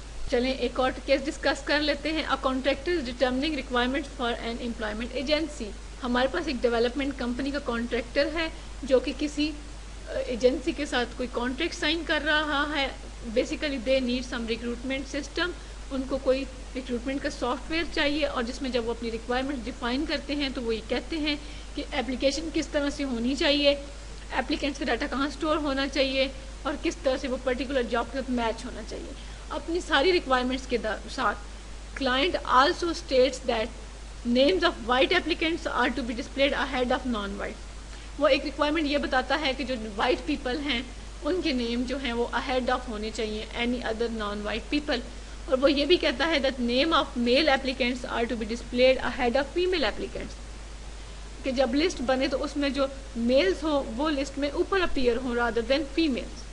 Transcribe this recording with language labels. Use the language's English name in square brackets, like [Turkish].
[Urdu] چلیں ایک اور کیس ڈسکس کر لیتے ہیں۔ [English] Contractor determining requirement for an employment agency. [Urdu] ہمارے پاس ایک ڈیولپمنٹ کمپنی کا کانٹریکٹر ہے جو کہ کسی ایجنسی کے ساتھ کوئی کانٹریکٹ سائن کر رہا ہے۔ [English] basically they need some recruitment system, [Urdu] ان کو کوئی ریکروٹمنٹ کا سافٹ ویئر چاہیے، اور جس میں جب وہ اپنی ریکوائرمنٹ ڈیفائن کرتے ہیں تو وہ یہ کہتے ہیں کہ کہ اپلیکیشن کس طرح سے ہونی چاہیے, اپلیکینٹس کا ڈاٹا کہاں اسٹور ہونا چاہیے, اور کس طرح سے وہ پرٹیکولر جاب کے ساتھ میچ ہونا چاہیے. اپنی ساری ریکوائرمنٹس کے ساتھ [English] client also states that names of white applicants are to be displayed ahead of non-white. [Urdu] وہ ایک ریکوائرمنٹ یہ بتاتا ہے کہ جو وائٹ پیپل ہیں ان کے نیم جو ہیں وہ اہیڈ آف ہونے چاہیے [English] Any other non white people. [Urdu] اور وہ یہ بھی کہتا ہے [English] that name of male applicants are to be displayed ahead of female applicants, [Urdu] کہ جب لسٹ بنے تو اس میں جو میلز ہو وہ لسٹ میں اوپر اپیئر ہوں رادر دین فیمیلز.